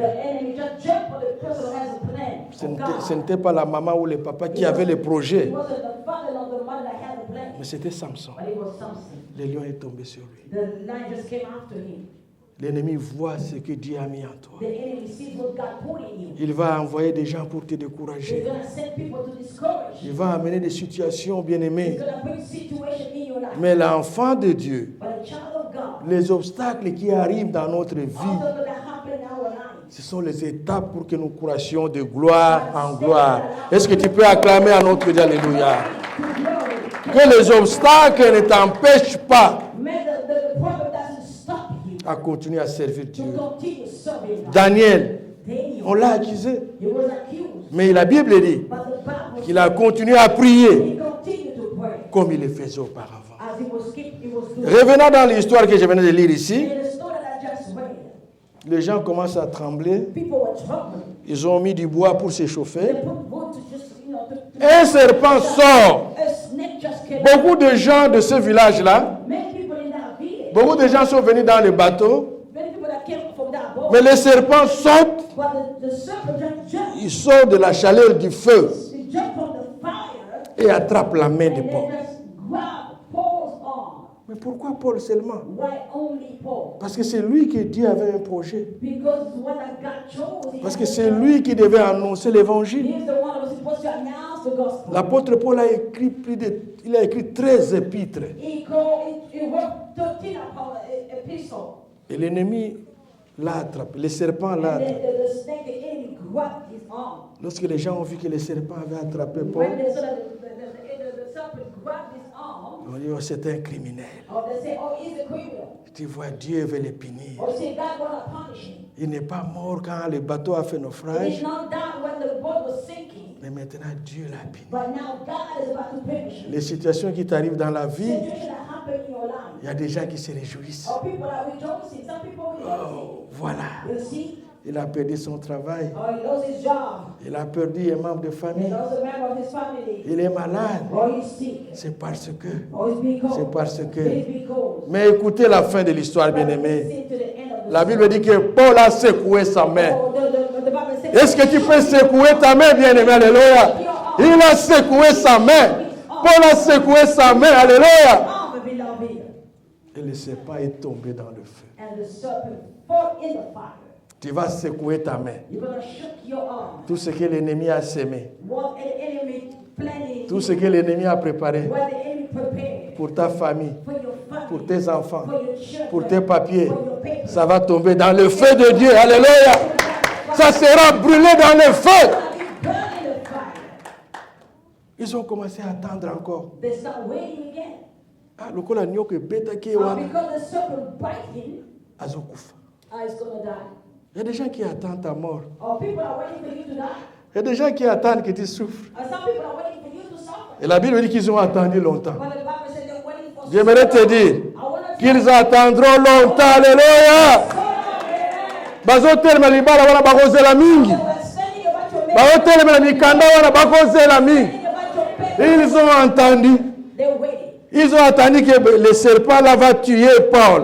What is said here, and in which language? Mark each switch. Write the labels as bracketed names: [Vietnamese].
[English] enemy just jumped on the person who has a plan. [French] Ce n'était pas la maman ou le papa qui avait le projet, [English] It wasn't the father or the mother that had a plan, [French] mais c'était Samson. [English] but it was Samson. [French] Le lion est tombé sur lui. [English] The lion just came after him. [French] L'ennemi voit ce que Dieu a mis en toi. [English] The enemy sees what God put in you. [French] Il va envoyer des gens pour te [English] He's [French] décourager. [English] going to send people to discourage [French] Il [English] you. [French] va amener des situations, [English] He's [French] bien-aimées. [English] going to bring situation in your life. [French] Mais l'enfant de Dieu, [English] But a child of God, [French] les obstacles qui arrivent dans notre vie, [English] also going to happen in our lives. [French] ce sont les étapes pour que nous courassions de gloire en gloire. Est-ce que tu peux acclamer à notre Dieu, alléluia? Que les obstacles ne t'empêchent pas [English] May the problem doesn't stop you [French] à continuer à servir [English] to [French] Dieu. [English] continue serving God. [French] Daniel, [English] Daniel, [French] on l'a accusé, [English] he was accused, [French] mais la Bible dit [English] but the Bible [French] qu'il a continué à prier [English] he continued to pray [French] comme il le faisait auparavant. [English] as he was doing. [French] Revenons dans l'histoire que je venais de lire ici. [English] In the story that I just read, [French] Les gens commencent à trembler. [English] people were troubling. [French] Ils ont mis du bois pour s'échauffer. [English] They put wood to just, [French] Un serpent sort. [English] a snake just came. [French] Beaucoup de gens de ce village-là, [English] Many people in that village, [French] beaucoup de gens sont venus dans le bateau, [English] many people that came from that boat, [French] mais le serpent saute, [English] but the serpent just jumped. [French] il sort de la chaleur du feu [English] He jumped from the fire [French] et attrape la main de [English] and [French] Paul. [English] then just grabbed Paul's arm. [French] Mais pourquoi Paul seulement? [English] Why only Paul? [French] Parce que c'est lui qui Dieu avait un projet. [English] Because the one that God chose. He [French] Parce [English] had [French] que [English] a [French] c'est [English] plan. [French] lui qui devait annoncer l'évangile. [English] He's the one that was supposed to announce the gospel. [French] L'apôtre Paul a écrit il a écrit 13 épîtres. [English] He wrote 13 epistles. [French] Et l'ennemi l'a attrapé, le serpent l'a [English] And then [French] attrapé. [English] the snake, the enemy grabbed his arm. [French] Lorsque les gens ont vu que le serpent avait attrapé [English] When [French] Paul, [English] they saw that the serpent grabbed his arm, [French] on dit, oh, c'est un criminel. [English] or they say, oh, he's a criminal. [French] Tu vois, Dieu veut le punir. [English] Or say, God want to punish him. [French] Il n'est pas mort quand le bateau a fait [English] He [French] naufrage, [English] did not die when the boat was sinking. [French] mais maintenant Dieu l'a puni. [English] But now God is about to punish him. [French] Les situations qui t'arrivent dans la vie, [English] Situation that happened in your life. [French] il y a des gens qui se réjouissent. [English] Or people are rejoicing. Some people rejoicing. [French] Oh, voilà, [English] You see? [French] il a perdu son travail, [English] Or he lost his job. [French] il a perdu un membre de [English] He [French] famille, [English] lost a member of his family. [French] il est malade. [English] Or he's sick. [French] C'est parce que, [English] Or he's being [French] c'est [English] cold. [French] parce que. [English] He's being cold. [French] Mais écoutez la fin de l'histoire, bien-aimé. [English] Listen to the end of the [French] La Bible dit que Paul a secoué sa main. [English] Oh, the Bible says, [French] Est-ce que tu peux secouer ta main, bien-aimé? Alléluia. Il a secoué sa main. Paul a secoué sa main. Alléluia. [English] arm, beloved. [French] Et le serpent est tombé dans le feu. [English] And the serpent fought in the fire. [French] Tu vas secouer ta main. [English] You're going to shook your arm. [French] Tout ce que l'ennemi a semé, [English] What the enemy planning, [French] tout ce que l'ennemi a préparé [English] what the enemy prepared [French] pour ta famille, [English] for your family, [French] pour tes enfants, [English] for your children, [French] pour tes papiers, [English] for your papers. [French] ça va tomber dans le feu de Dieu. Alléluia. Ça sera brûlé dans le feu. [English] Burn in the fire. [French] Ils ont commencé à attendre encore. [English] They start waiting again. [Lingala] Ah, lokola nyoka beta ke wana [English] Because the serpent bite him, [Lingala] azokufa. [English] he's going to die. [French] Il y a des gens qui attendent ta mort. [English] Or people are waiting for you to die. [French] Il y a des gens qui attendent que tu souffres. [English] Or some people are waiting for you to suffer. [French] Et la Bible dit qu'ils ont attendu longtemps. [English] But the Bible says they're waiting for [French] J'aimerais te dire [English] I want to [French] qu'ils attendront longtemps. [Lingala] Alléluia. Bazotelema libala wana bakozela mingi. [English] standing about your marriage, [Lingala] Bazotelema mikanda wana bakozela mingi. [English] standing about your paper. [French] Ils ont entendu. [English] They're waiting. [French] Ils ont attendu que le serpent là va tuer Paul.